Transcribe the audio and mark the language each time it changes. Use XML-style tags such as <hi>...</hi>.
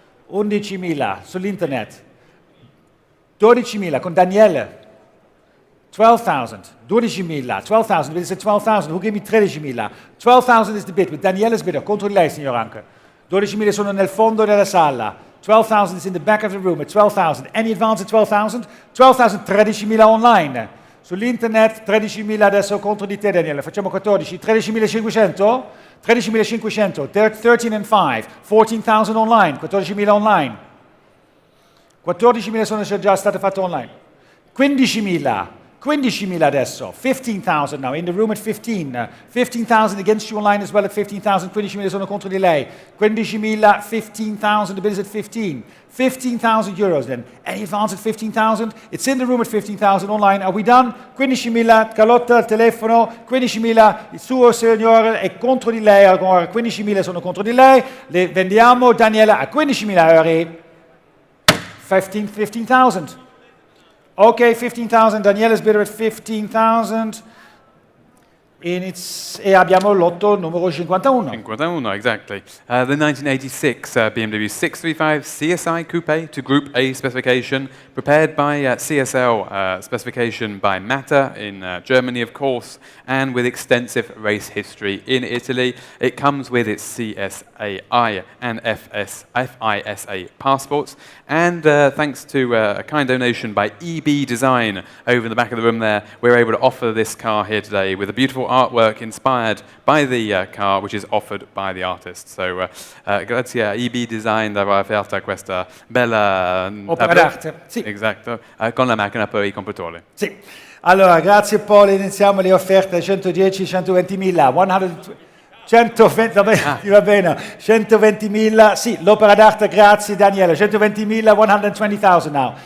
<it>11.000 sull'internet. 12.000 con Daniele. 12,000. 12.000. 12,000. Bid is at 12,000.</it> <en>Who gave me 13.000? 12,000 is the bid. With Daniele's bidder. Contro di lei, signor Anke.</en> <it>12.000 sono nel fondo della sala.</it> <en>12,000 is in the back of the room at 12,000. Any advance at 12,000? 12,000, 13.000 online.</en> <it>Sull'internet 13.000 adesso contro di te, Daniele. Facciamo 14. 13.500? 13.500.</it> <en>13 and 5. 14,000 online. 14.000 online.</en> <it>14.000 sono già state fatte online.</it> <en>15.000. 15.000 adesso. 15,000 now. In the room at 15. 15,000 against you online as well at 15,000. 15.000 sono contro di lei. 15.000, 15,000. The bid is at 15. 15,000 euros then. Any advance at 15,000? It's in the room at 15,000 online. Are we done? 15.000, Carlotta al telefono.</en> <it>15.000, il suo signore è contro di lei. Allora 15.000 sono contro di lei. Le vendiamo Daniela a 15.000 euro.</it> <en>15,000. Okay, 15,000. Daniela's bidder at 15,000. E abbiamo l'otto numero 51. 51, exactly. The 1986 BMW 635 CSI Coupe to Group A specification, prepared by CSL, specification by Matter in Germany, of course, and with extensive race history in Italy. It comes with its CSAI and FISA passports, and thanks to a kind donation by EB Design over in the back of the room there, we're able to offer this car here today with a beautiful artwork inspired by the car, which is offered by the artist.</en> <it>So, grazie a EB Design di aver offerto questa bella opera d'arte. Sì. Esatto, con la macchina per i compratori. Sì. Allora, grazie Paul, iniziamo le offerte 110, 120.000, 120, va bene, 120.000, sì, l'opera d'arte, grazie Daniele, 120.000, 120,000 now,</it>